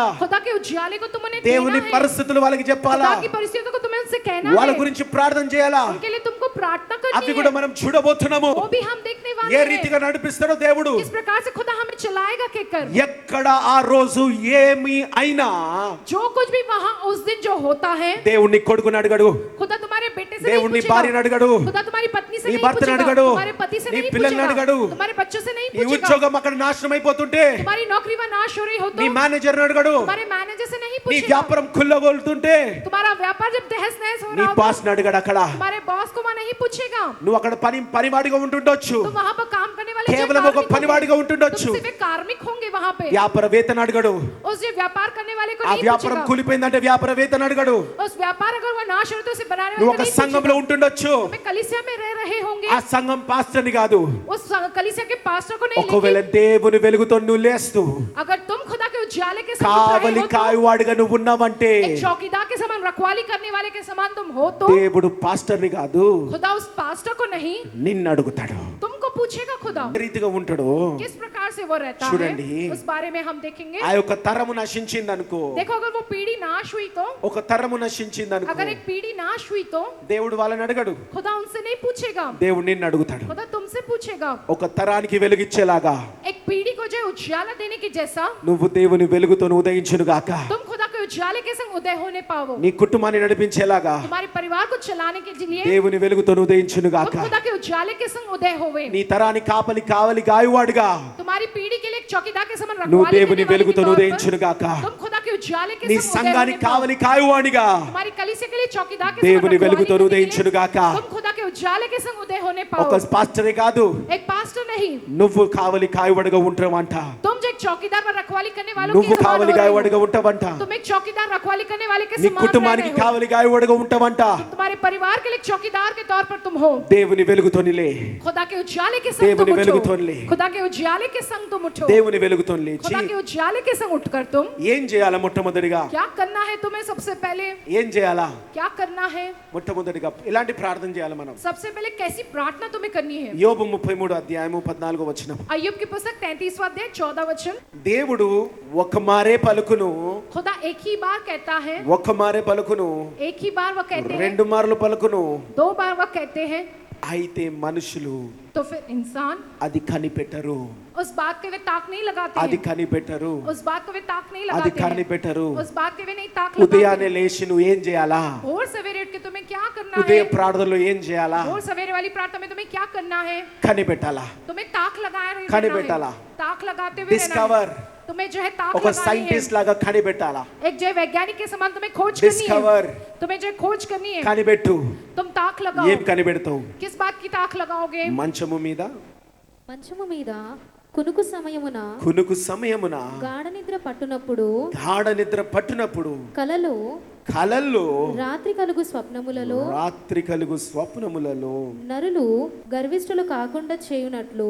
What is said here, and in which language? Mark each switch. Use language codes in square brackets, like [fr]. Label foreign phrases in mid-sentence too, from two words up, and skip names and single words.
[hi] खुदा के उजाले को तुमने [te] దేవుని [hi] देना है, [te] పరిస్థితులు వాళ్ళకి చెప్పాలా [hi] खुदा की परिस्थितियों को तुम्हें उनसे कहना [te] వాళ్ళ [hi] है, [te] గురించి ప్రార్థన చేయాలా [hi] उनके लिए तुमको प्रार्थना [te] అవి [hi] करनी [te] కూడా [hi] है। [te] మనం చూడబోతున్నాము [hi] वो भी हम देखने [te] ఏ [hi] वाले हैं, [te] రీతిగా నడిపిస్తాడో దేవుడు [hi] किस प्रकार से खुदा हमें चलाएगा कहकर। [te] ఎక్కడ ఆ రోజు ఏమి అయినా [hi] जो कुछ भी वहां उस दिन जो होता है, [te] దేవుని కొడుకుని అడగడు [hi] खुदा तुम्हारे बेटे से नहीं [te] దేవుని [hi] पूछेगा, [te] భార్యని అడగడు [hi] खुदा तुम्हारी पत्नी से [te] నీ [hi] नहीं [te] భర్తను [hi] पूछेगा, [te] అడగడు, [hi] तुम्हारे पति से [te] నీ [hi] नहीं [te] పిల్లల్ని [hi] पूछेगा, [te] అడగడు, [hi] तुम्हारे बच्चों से नहीं [te] నీ [hi] पूछेगा, [te] ఉద్యోగం అక్కడ నాశనం అయిపోతుంటే [hi] तुम्हारी नौकरी वहाँ नाश हो रही हो [te] నీ [hi] तो [te] మేనేజర్ అడగడు, [hi] तुम्हारे मैनेजर से नहीं [te] నీ [hi] पूछेगा, [te] వ్యాపారం కుల్లగొలుతుంటే [hi] तुम्हारा व्यापार जब तहस नहस हो [te] నీ [hi] रहा [te] బాస్ [hi] होगा [te] అడగడు. అక్కడ [hi] तुम्हारे बॉस को वहाँ नहीं पूछेगा, [te] నువ్వు అక్కడ పనివాడిగా ఉంటుండొచ్చు, [hi] तुम वहाँ पर काम करने वाले जो [te] కేవలం ఒక [hi] कार्मिक [te] పనివాడిగా [hi] होंगे, [te] ఉంటుండొచ్చు, [hi] तुम सिर्फ एक कार्मिक होंगे वहाँ पे, [te] వ్యాపార వేతన అడగడు. [hi] उस जो व्यापार करने वाले को [te] ఆ [hi] नहीं [te] వ్యాపారం [hi] पूछेगा, [te] కూలిపోయిందంటే వ్యాపార వేతన అడగడు. [hi] उस व्यापार अगर वो नाश हो तो उसे बनाने [te] నువ్వు [hi] वाले [te] ఒక [hi] को नहीं [te] సంఘంలో [hi] पूछेगा, [te] ఉంటుండొచ్చు, [hi] तुम्हें कलीसिया में रह रहे होंगे, [te] ఆ సంఘం పాస్టర్ని కాదు, [hi] उस कलीसिया के पास्टर को नहीं, [te] ఒకవేళ [hi] लेकिन [te] దేవుని వెలుగుతో నువ్వు లేస్తూ [hi] अगर तुम खुदा के उजाले के समान [te] కావలి [hi] रहे हो तो, [te] కాయవాడిగా నువ్వు ఉన్నావంటే [hi] एक चौकीदार के समान रखवाली करने वाले के समान तुम हो तो [te] దేవుడు పాస్టర్ని కాదు [hi] खुदा उस पास्टर को नहीं [te] నిన్ను అడుగుతాడు. [hi] तुमको पूछेगा खुदा [te] ఏ రీతిగా ఉంటాడు [hi] किस प्रकार से वो रहता है, [te] చూడండి. [hi] उस बारे में हम देखेंगे. [te] ఆ యొక్క తరము నశించింది అనుకో, [hi] देखो अगर वो पीढ़ी नाश हुई तो, [te] ఒక తరము నశించింది అనుకో, [hi] अगर एक पीढ़ी नाश हुई तो [te] దేవుడు వాళ్ళని అడగడు, [hi] खुदा उनसे नहीं पूछेगा, [te] దేవుడు నిన్ను అడుగుతాడు. [hi] खुदा तुमसे पूछेगा. [te] ఒక తరానికి వెలుగిచ్చేలాగా [hi] एक पीढ़ी को जो उजाला देने की जैसा [te] నువ్వు దేవుని వెలుగుతో ఉదయించును గాక, [hi] तुम खुदा के उजाले के संग उदय होने पाओ, [te] నీ కుటుంబాన్ని నడిపించేలాగా [hi] तुम्हारे परिवार को चलाने के लिए [te] దేవుని వెలుగుతో ఉదయించును గాక, [hi] तुम खुदा के उजाले के संग उदय होवे, [te] నీ తరాన్ని కావలి గాయవాడుగా [hi] तुम्हारी पीढ़ी के लिए एक चौकीदार के समान [te] నువ్వు [hi] रखवाली [te] దేవుని [hi] करने वाले [te] వెలుగుతో [hi] के तौर [te] ఉదయించును [hi] पर [te] గాక, [hi] तुम खुदा के उजाले के [te] నీ [hi] संग उदय [te] సంఘాన్ని [hi] होने पाओ, [te] కావలి కాయవాడిగా [hi] तुम्हारी कलीसिया के लिए चौकीदार के [te] దేవుని [hi] समान [te] వెలుగుతో [hi] रखवाली करने के [te] ఉదయించును [hi] लिए [te] గాక. [hi] तुम खुदा के उजाले के संग उदय होने [te] ఒక [hi] पाओ. [te] పాస్టరే కాదు, [hi] एक पास्टर नहीं, [te] నువ్వు కావలి కాయవాడిగా ఉంటావంట, [hi] तुम जो एक चौकीदार पर रखवाली करने वालों [te] నువ్వు [hi] के समान [te] కావలి [hi] हो रहे [te] కాయవాడిగా [hi] हो, [te] ఉంటావంట, [hi] तुम एक चौकीदार रखवाली करने वाले के [te] నీ [hi] समान रह [te] కుటుంబానికి [hi] रहे हो, [te] కావలి కాయవాడిగా ఉంటావంట. [hi] तुम्हारे परिवार के लिए एक चौकीदार के तौर पर तुम हो. [te] దేవుని వెలుగుతో నిలే, [hi] खुदा के उजाले के संग [te] దేవుని [hi] तुम [te] వెలుగుతో [hi] उठो, [te] లే, [hi] खुदा के उजाले के संग तुम उठो, [te] దేవుని వెలుగుతో లేచి [hi] खुदा के उजाले के संग उठकर तुम [te] ఏం చేయాలా? మొట్టమొదటిగా [hi] क्या करना है तुम्हें? सबसे पहले [te] ఏం చేయాలా? [hi] क्या करना है? [te] మొట్టమొదటిగా ఎలాంటి ప్రార్థన చేయాలి మనం? [hi] सबसे पहले कैसी प्रार्थना तुम्हें करनी है? [te] యోబు 33 అధ్యాయము 14 వచనం. [hi] अय्यूब की पुस्तक 33वां अध्याय 14 वचन. [te] దేవుడు ఒక మారే పలుకును, [hi] खुदा एक ही बार कहता है, [te] ఒక మారే పలుకును, [hi] एक ही बार वह कहते हैं, [te] రెండు మార్లు పలుకును, [hi] 2 बार वह कहते हैं, [te] అయితే మనుషులు [hi] तो फिर इंसान [te] అది కనిపెట్టరు, [hi] उस बात के वे ताक नहीं लगाते [te] అది [hi] हैं, [te] కనిపెట్టరు, [hi] उस बात को वे ताक नहीं [te] అది [hi] लगाते हैं, [te] కనిపెట్టరు. [hi] उस बात के वे नहीं ताक लगाते. [te] ఉదయాన్నే లేచి నువ్వు ఏం చేయాలా? [hi] और सवेरे उठ के तुम्हें क्या करना [te] ఉదయ [hi] है? [te] ప్రార్థనలో ఏం చేయాలా? [hi] और सवेरे वाली प्रार्थना में तुम्हें क्या करना है? [te] కనిపెట్టాలా, [hi] तुम्हें ताक लगाए रहना [te] కనిపెట్టాలా, [hi] है, ताक लगाते हुए रहना [te] డిస్కవర్, [hi] है. तुम्हें जो है ताक [te] ఒక [hi] लगानी है, [te] సైంటిస్ట్ లాగా కనిపెట్టాలా, [hi] एक जो है वैज्ञानिक के समान तुम्हें खोज करनी डिस्कवर, है, तुम्हें जो है खोज करनी है, [te] కనిపెట్టు. [hi] तुम ताक लगाओ. [te] ఏం కనిపెడతావు? [hi] किस बात की ताक लगाओगे? [te] మంచము మీద మంచము మీద కునుకు సమయమున కునుకు సమయమున గాఢ నిద్ర పట్టునప్పుడు గాఢ నిద్ర పట్టునప్పుడు కలలో కలల్లో రాత్రి కలుగు స్వప్నములలో రాత్రి కలుగు స్వప్నములలో నరులు గర్విష్ఠులు కాకుండా చేయునట్లు